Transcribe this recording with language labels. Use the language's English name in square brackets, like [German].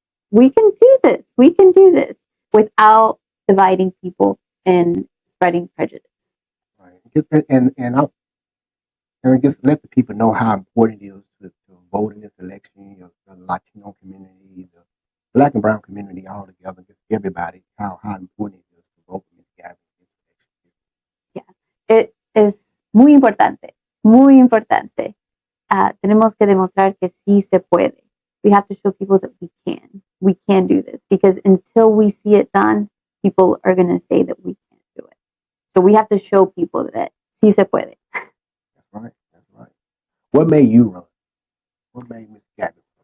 [English] We can do this. We can do this without dividing people and spreading prejudice. Right. And I guess let the people know how important it is to vote in this election, the Latino community, the Black and Brown community all together, just everybody, how important it is to vote in this gathering. Yeah, it is [Spanish] muy importante, muy importante. Tenemos que demostrar que sí se puede. [English] We have to show people that we can do this, because until we see it done, people are going to say that we can't do it. So we have to show people that [Spanish] sí se puede. [English] That's right. That's right. What made you run? What made Miss Gabby?